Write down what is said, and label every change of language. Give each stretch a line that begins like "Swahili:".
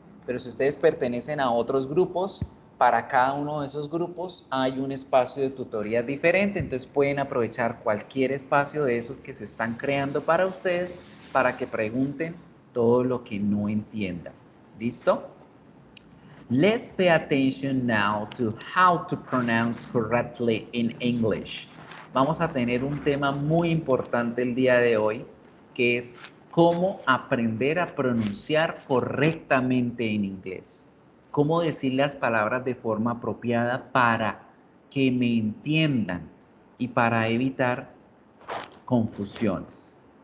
Spanish: Pero si ustedes pertenecen a otros grupos, para cada uno de esos grupos hay un espacio de tutoría diferente, entonces pueden aprovechar cualquier espacio de esos que se están creando para ustedes para que pregunten todo lo que no entiendan. ¿Listo?
English: Let's pay attention now to how to pronounce correctly in English.
Spanish: Vamos a tener un tema muy importante el día de hoy, que es cómo aprender a pronunciar correctamente en inglés. Cómo decir las palabras de forma apropiada para que me entiendan y para evitar confusiones.